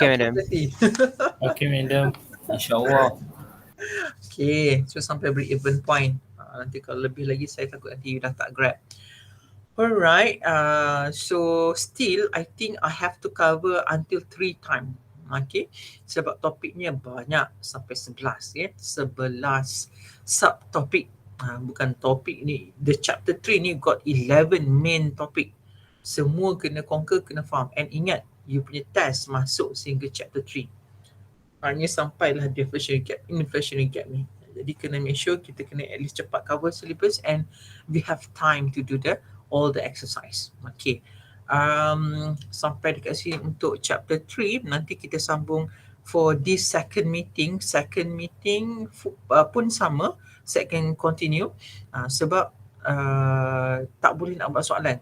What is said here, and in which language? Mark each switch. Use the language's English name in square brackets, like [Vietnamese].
[Malay] tak [English] madam. [Malay] berhenti? Okey, madam. InsyaAllah. Okay, so sampai break even point. Nanti kalau lebih lagi saya takut nanti you dah tak grab. Alright, so still I think I have to cover until 3 times. Okay, sebab topiknya banyak sampai 11 ya. 11 subtopik. Bukan topik ni. [English] The chapter 3 ni got 11 main topic. [Malay] Semua kena conquer, kena faham. And ingat, you punya test masuk sehingga chapter 3. Hanya sampailah inflationary gap ni. Jadi kena make sure kita kena at least cepat cover syllabus and [English] we have time to do all the exercise. [Malay] Okay. Sampai dekat sini untuk chapter 3. Nanti kita sambung [English] for this second meeting. [Malay] Second meeting pun sama. [English] Second continue. [Malay] Sebab tak boleh nak buat soalan.